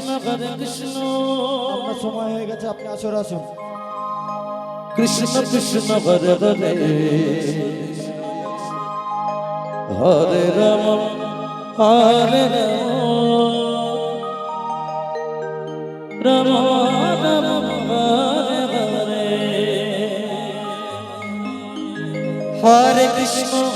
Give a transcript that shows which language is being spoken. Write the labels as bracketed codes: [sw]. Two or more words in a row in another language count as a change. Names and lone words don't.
[bn] আপনার সময় হয়ে গেছে, আপনি আসর আসুন। [sa] কৃষ্ণ কৃষ্ণ হরে হরে হরে রাম হরে রাম রাম রাম হরে হরে হরে কৃষ্ণ